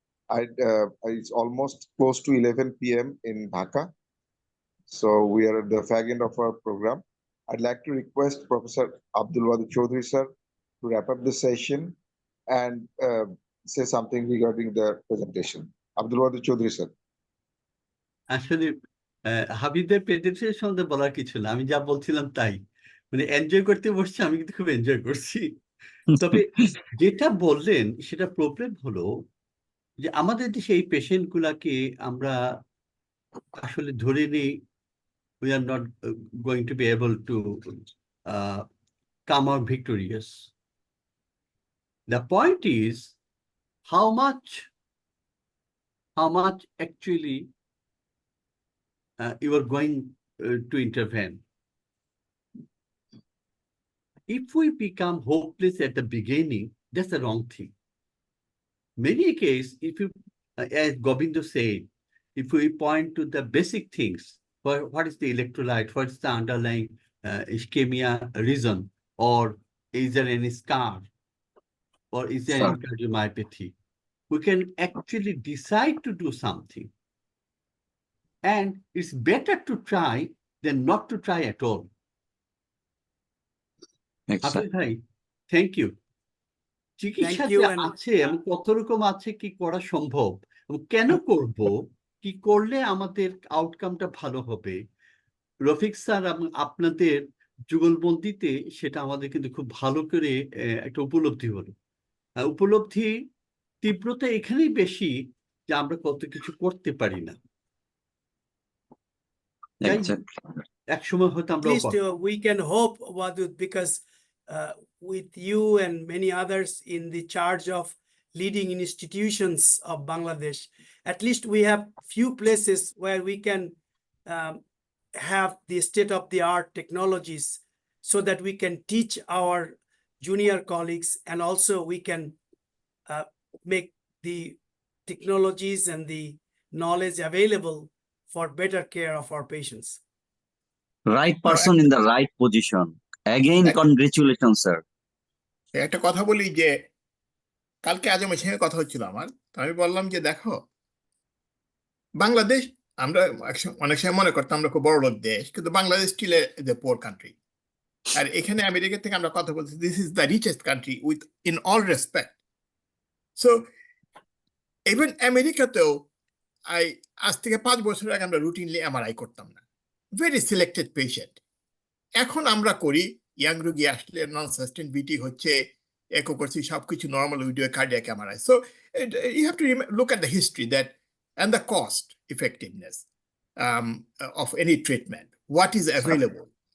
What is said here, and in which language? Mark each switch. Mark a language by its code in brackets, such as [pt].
[en] It's almost close to 11 p.m. in Dhaka. So we are at the fag end of our program. I'd like to request Professor Abdul Chowdhury, sir, to wrap up the session and say something regarding the presentation. Abdul Chowdhury, sir. [bn] আসলে হাবিবের presentation সম্বন্ধে বলার কিছু না আমি যা বলছিলাম তাই মানে এনজয় করতে বসছি আমি কিন্তু খুব এনজয় করছি তবে যেটা বললেন সেটা প্রবলেম হলো যে আমাদের দেশে এই পেশেন্ট গুলাকে আমরা আসলে ধরে নিই [en] we are not going to be able to come out victorious. The point is how much actually you are going to intervene. If we become hopeless at the beginning, that's the wrong thing. Many cases, if you, as Gobindo said, if we point to the basic things, what is the electrolyte, what is the underlying ischemia reason, or is there any scar, or is there any cardiomyopathy, we can actually decide to do something. And it's better to try than not to try at all. Abdul bhai, thank you. [bn] চিকিৎসা যে আছে এবং কত রকম আছে কি করা সম্ভব এবং কেন করব, কি করলে আমাদের আউটকামটা ভালো হবে, রফিক স্যার এবং আপনাদের যুগলবন্দিতে সেটা আমাদের কিন্তু খুব ভালো করে একটা উপলব্ধি হলো। উপলব্ধি তীব্রতা এখানেই বেশি যে আমরা কত কিছু করতে পারি না। এক সময় হয়তো আমরা [en] we can hope, Wadud, because with you and many others in the charge of leading institutions of Bangladesh, at least we have few places where we can have the state-of-the-art technologies so that we can teach our junior colleagues, and also we can make the technologies and the knowledge available for better care of our patients. Right person in the right position. Again, congratulations, sir. [bn] একটা কথা বলি যে কালকে আজমের সঙ্গে কথা হচ্ছিল আমার, আমি বললাম যে দেখো বাংলাদেশ, আমরা অনেক সময় মনে করতাম আমরা খুব বড় লোক দেশ, কিন্তু বাংলাদেশ [en] Still a poor country. [bn] আর এখানে আমেরিকা থেকে আমরা কথা বলছি, [en] This is the richest country with in all respect. [bn] So even আমেরিকাতেও আজ থেকে 5 বছর আগে আমরা রুটিনলি এমআরআই করতাম না, [en] Very selected patient. [bn] এখন আমরা করি, ইয়াং রোগী আসলে নন সাস্টেন বিটি হচ্ছে, একো করছি, সবকিছু normal উইডিও cardiac MRI. [en] So you have to look at the history that and the cost effectiveness of any treatment, what is available.